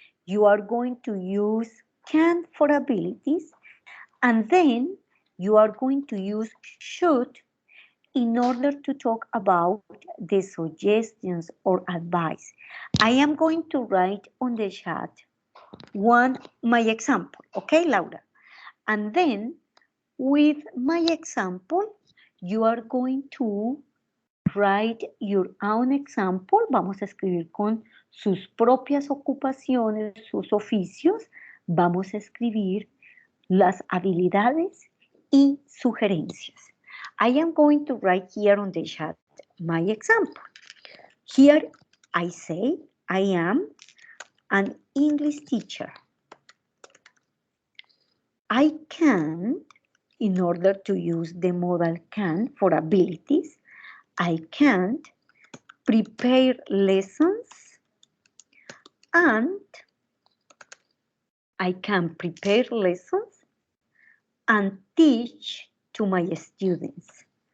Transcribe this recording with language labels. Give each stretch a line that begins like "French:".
English: You are going to use can for abilities, and then you are going to use should in order to talk about the suggestions or advice. I am going to write on the chat my example, okay, Laura? And then with my example, you are going to write your own example.
Spanish: Vamos a escribir con sus propias ocupaciones, sus oficios. Vamos a escribir las habilidades y sugerencias.
English: I am going to write here on the chat my example. Here I say I am an English teacher. I can, in order to use the modal can for abilities, I can prepare lessons and I can prepare lessons and teach to my students.